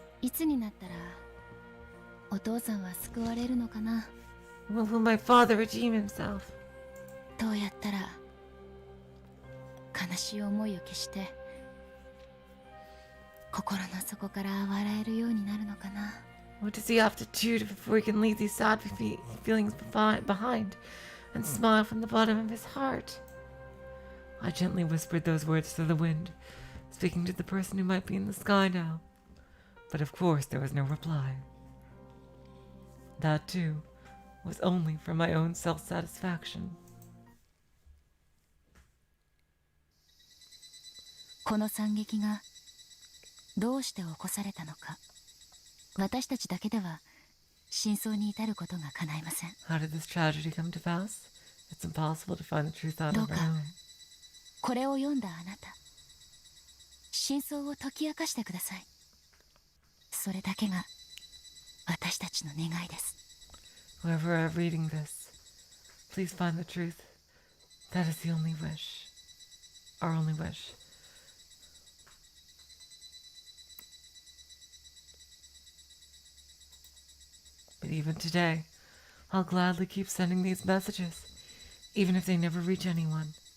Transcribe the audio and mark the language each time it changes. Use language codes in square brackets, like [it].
[ja] いつになったらお父さんは救われるのかな [en] When will my father redeem himself? [ja] どうやったら悲しい思いを消して心の底から笑えるようになるのかな What does he have to do before he can leave these sad feelings behind and smile from the bottom of his heart? [en] I gently whispered those words to the wind, speaking to the person who might be in the sky now. But of course there was no reply. That too was only for my own self-satisfaction. [ja] この惨劇がどうして起こされたのか私たちだけでは真相に至ることが叶いません [en] How did this tragedy come to pass? It's impossible to find the truth out [ja] どう [en] of [ja] か [en] our own. [ja] これを読んだあなた真相を解き明かしてくださいそれだけが私たちの願いです [en] Whoever are reading this, please find the truth. That is the only wish. Our only wish. But even today, I'll gladly keep sending these messages, even if they never reach anyone.